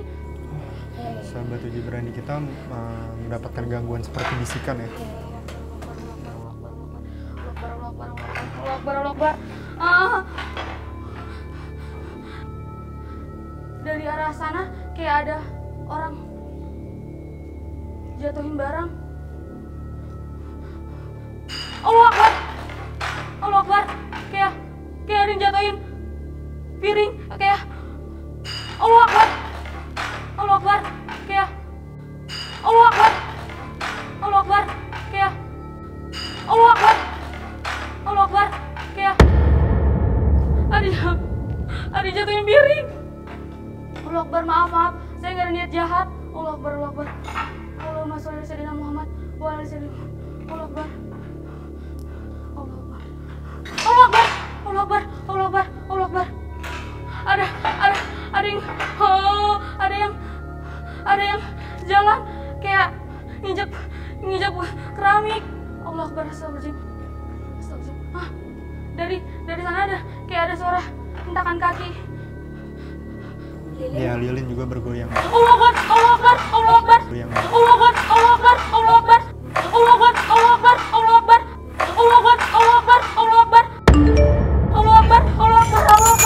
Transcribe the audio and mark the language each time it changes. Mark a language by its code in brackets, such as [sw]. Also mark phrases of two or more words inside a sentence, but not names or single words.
[id] Sahabat uji berani kita mendapatkan gangguan seperti bisikan ya. [ar] الله أكبر. [id] Dari arah sana kayak ada orang jatuhin barang. [ar] الله أكبر. الله أكبر. [id] Kayak ada yang jatuhin piring. [ar] Kayak الله أكبر. الله أكبر. Kayak الله أكبر. الله أكبر. Kayak الله أكبر. الله أكبر. [id] Kayak ada jatuhin piring. [ar] الله أكبر, [id] maaf, saya nggak ada niat jahat. [ar] الله أكبر، الله أكبر. اللهم صل على سيدنا محمد وعلى سيدنا الله أكبر. الله أكبر. الله أكبر. الله أكبر. الله أكبر. الله أكبر. [id] Ada yang jalan kayak nginjak keramik. [ar] الله أكبر، أستغفر الله العظيم. [id] Dari sana ada kayak ada suara hentakan kaki. Ya, lilin juga bergoyang. [ar] الله أكبر، الله أكبر، الله أكبر. الله أكبر، الله أكبر، الله أكبر. الله أكبر، الله أكبر، الله أكبر. الله أكبر، الله أكبر، الله أكبر. الله أكبر، الله أكبر، الله أكبر.